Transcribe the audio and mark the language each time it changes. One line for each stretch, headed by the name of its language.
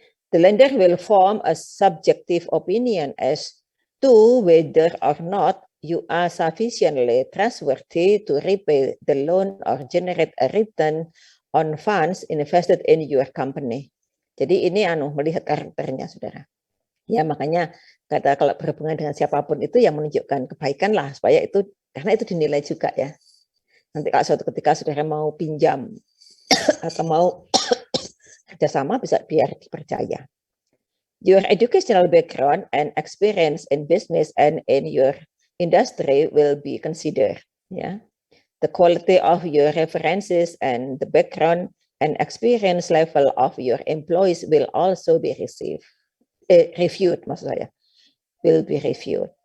English: The lender will form a subjective opinion as to whether or not you are sufficiently trustworthy to repay the loan or generate a return on funds invested in your company.
Indonesian: Jadi ini melihat karakternya saudara. Ya makanya kata kalau berhubungan dengan siapapun itu yang menunjukkan kebaikan lah supaya itu karena itu dinilai juga ya. Nanti kalau suatu ketika saudara mau pinjam atau mau kerjasama bisa biar dipercaya.
English: Your educational background and experience in business and in your industry will be considered. Yeah, the quality of your references and the background and experience level of your employees will also be reviewed,
Indonesian: maksud saya,
English: will be reviewed.